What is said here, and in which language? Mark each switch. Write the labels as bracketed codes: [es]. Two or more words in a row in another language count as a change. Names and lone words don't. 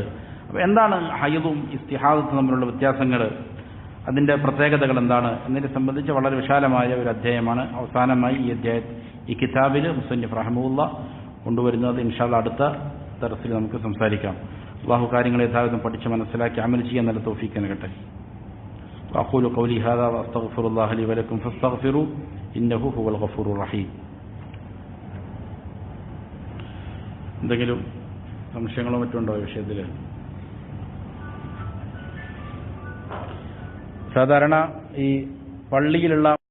[ml] അപ്പോൾ എന്താണ് ഹൈദും ഇസ്തിഹാദത്തും തമ്മിലുള്ള വ്യത്യാസങ്ങൾ, അതിൻ്റെ പ്രത്യേകതകൾ എന്താണ് എന്നതിനെ സംബന്ധിച്ച് വളരെ വിശാലമായ ഒരു അധ്യായമാണ് അവസാനമായി ഈ കിതാബിൽ [ar] مصنف رحمه الله [ml] കൊണ്ടുവരുന്നത്. [ar] إن شاء الله [ml] അടുത്ത ദർസിൽ നമുക്ക് സംസാരിക്കാം. അല്ലാഹു കാര്യങ്ങളെ യഥാവിധം പഠിച്ച് മനസ്സിലാക്കി അമൽ ചെയ്യാൻ നല്ല തൗഫീഖ് നൽകട്ടെ. [ar] أقول قولي هذا وأستغفر الله لي ولكم فاستغفروا إنه هو الغفور الرحيم. [ml] എന്തെങ്കിലും സംശയങ്ങളോ മറ്റുണ്ടോ ഈ വിഷയത്തിൽ? സാധാരണ ഈ പള്ളിയിലുള്ള